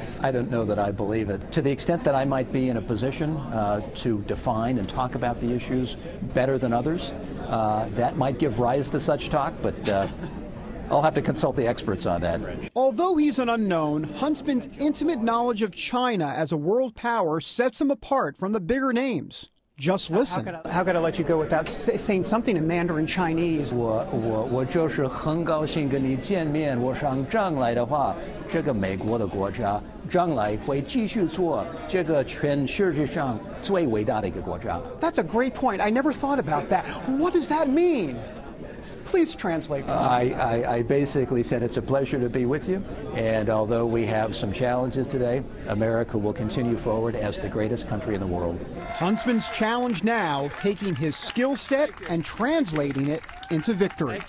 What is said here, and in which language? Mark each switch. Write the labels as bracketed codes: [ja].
[en] I don't know that I believe it. To the extent that I might be in a position to define and talk about the issues better than others, that might give rise to such talk, but I'll have to consult the experts on that. Although he's an unknown, Huntsman's intimate knowledge of China as a world power sets him apart from the bigger names. Just listen. How could I let you go without saying something in Mandarin Chinese? [zh] 我就是很高兴跟你见面。我想将来的话，这个美国的国家将来会继续做这个全世界上最伟大的一个国家。 [en] That's a great point. I never thought about that. What does that mean? Please translate for me. I basically said it's a pleasure to be with you, and although we have some challenges today, America will continue forward as the greatest country in the world. Huntsman's challenge now, taking his skill set and translating it into victory.